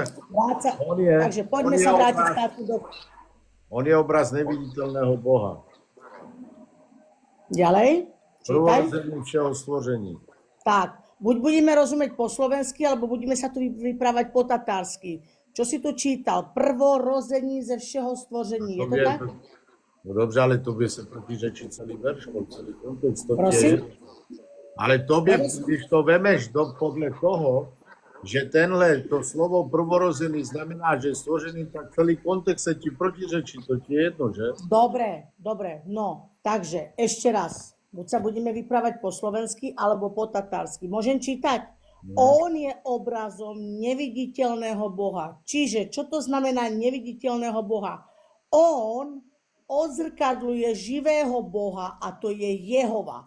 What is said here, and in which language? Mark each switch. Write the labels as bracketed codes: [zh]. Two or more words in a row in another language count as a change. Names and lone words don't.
[sk] Takže poďme sa vrátiť státu do... On je obraz neviditeľného Boha. Ďalej? Čítaj. [cs] Prvorozený všeho stvoření. [sk] Tak, buď budeme rozumieť po slovensky, alebo budeme sa tu vyprávať po tatársky. Čo si tu čítal? [cs] Prvorození ze všeho stvoření. Je to tak? No dobře, ale tobě se protiřečí celý verš, celý kontext. To Prosím? je, ale tobě, když to vemeš podle toho, že to slovo prvorozený znamená, že je stvořený, tak celý kontext se ti protiřečí, to ti je jedno, že? [sk] Dobre, no, takže ešte raz. Buď sa budeme vyprávať po slovensky, alebo po tatársky. Môžem čítať? On je obrazom neviditeľného Boha. Čiže, čo to znamená neviditeľného Boha? On odzrkadluje živého Boha a to je Jehova.